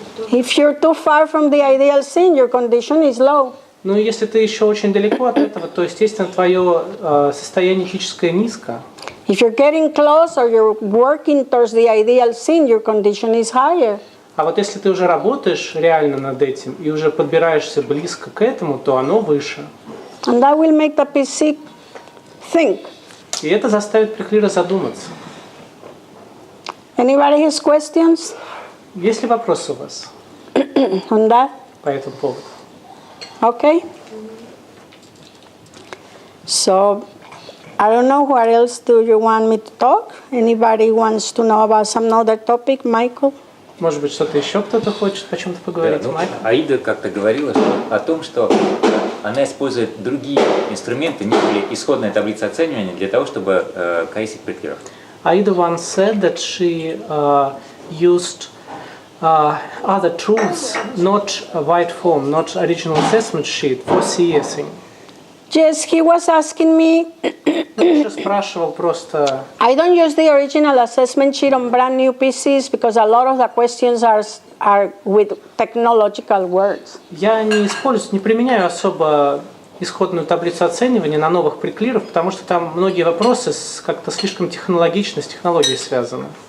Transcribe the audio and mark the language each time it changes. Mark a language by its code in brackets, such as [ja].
[en] If you're too far from the ideal scene, your condition is low. [ru] Ну, если ты еще очень далеко от этого, то, естественно, твое состояние этическое низко. [en] If you're getting close or you're working towards the ideal scene, your condition is higher. [ru] А вот если ты уже работаешь реально над этим и уже подбираешься близко к этому, то оно выше. [en] And that will make the PC think. [ru] И это заставит преклира задуматься. [en] Anybody has questions [ru] Есть ли вопросы у вас [en] on that? [ru] по этому поводу? [en] Okay. So, I don't know what else do you want me to talk? Anybody wants to know about some other topic, Michael? [ru] Может быть, что-то еще кто-то хочет о чем-то поговорить, Да, ну, Майк? Аида как-то говорила о том, что она использует другие инструменты, нежели исходная таблица оценивания, для того, чтобы кайсить преклеров. [en] Aida once said that she used other tools, not a white form, not original assessment sheet, for CSing. Yes, he was asking me. [ru] Он спрашивал просто. [en] I don't use the original assessment sheet on brand new PCs because a lot of the questions are with technological words. [ru] Я не применяю особо исходную таблицу оценивания на новых преклиров, потому что там многие вопросы как-то слишком технологично, с технологией связаны.